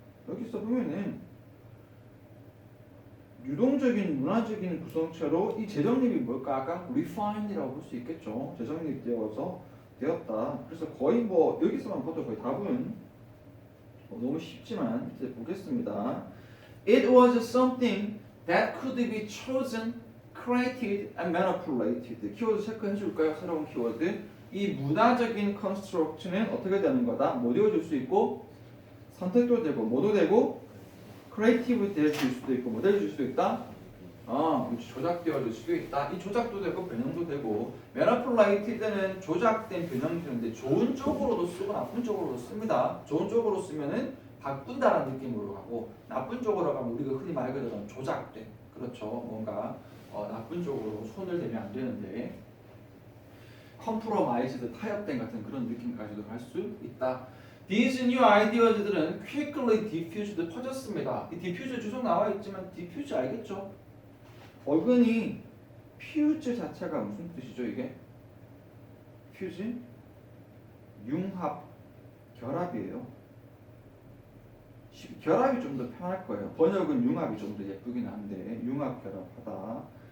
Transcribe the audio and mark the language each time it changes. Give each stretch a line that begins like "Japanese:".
Korean: 여기서 보면은 유동적인 문화적인 구성체로 이 재정립이 뭘까? 아까 refined이라고 볼 수 있겠죠. 재정립되었다. 그래서 거의 뭐 여기서만 봐도 거의 답은 너무 쉽지만 밑에 보겠습니다.
English: It was something that could be chosen, created, and manipulated.
Korean: 키워드 체크해 줄까요? 새로운 키워드. 이 문화적인 컨스트럭트는 어떻게 되는 거다? 뭐 되어줄 수 있고 선택도 되고 뭐도 되고 크리에이티브 될 수도 있고 뭐 되어줄 수도 있다? 조작되어질 수도 있다. 이 조작도 되고 변형도 되고 매니플레이티드는 조작된 변형되는데 좋은 쪽으로도 쓰고 나쁜 쪽으로도 씁니다. 좋은 쪽으로 쓰면은 바꾼다라는 느낌으로 가고 나쁜 쪽으로 가면 우리가 흔히 말 그대로 조작된 그렇죠. 뭔가 나쁜 쪽으로 손을 대면 안 되는데 컴프로마이즈드 타협된 같은 그런 느낌까지도 갈 수 있다.
English: These new ideas들은 quickly diffused 퍼졌습니다.
Korean: 이 diffuse 주소 나와 있지만 diffuse 알겠죠? 어근이 fuse 자체가 무슨 뜻이죠 이게? fuse? 융합, 결합이에요. 결합이 좀 더 편할 거예요. 번역은 융합이 좀 더 예쁘긴 한데 융합, 결합하다.